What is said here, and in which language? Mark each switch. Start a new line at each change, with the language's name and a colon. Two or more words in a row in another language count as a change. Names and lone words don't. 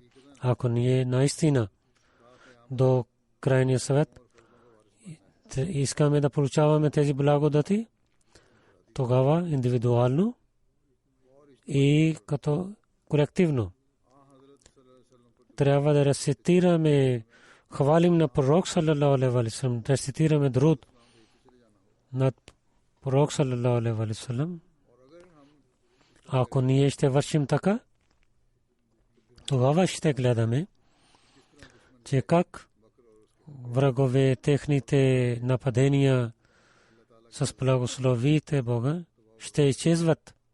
Bulgarian: Ако ние наистина до крайния съвет искаме да получаваме тези благодати, тогава индивидуално и като колективно трябва да рецитираме, хвалим на пророк
Arabic: صلى الله عليه وسلم,
Bulgarian: рецитираме дуруд над пророк
Arabic: صلى الله عليه وسلم.
Bulgarian: Ако ние ще вършим така, тогава ще гледаме, че как врагове техните нападения с благословите Бога ще изчезват.